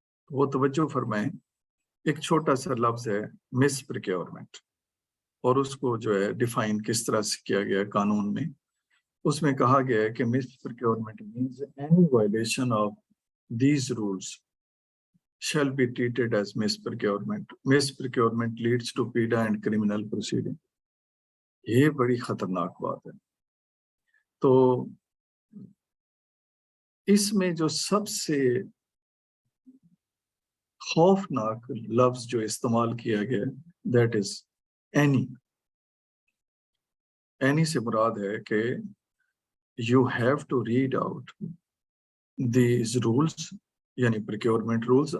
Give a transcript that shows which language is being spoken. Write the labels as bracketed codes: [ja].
[hi] वो तवज्जो फरमाएं, एक छोटा सा लफ्ज है मिस प्रोक्योरमेंट, और उसको जो है डिफाइन किस तरह से किया गया है कानून में। उसमें कहा गया है कि [en] Miss procurement means any violation of these rules shall be treated as misprocurement. Misprocurement leads to PIDA and criminal proceeding. [hi] ये बड़ी खतरनाक बात है। तो इसमें जो सबसे खौफनाक लफ्ज जो इस्तेमाल किया गया, दैट इज एनी। एनी से मुराद है कि [en] you have to read out these rules, [hi] यानी प्रोक्योरमेंट रूल्स।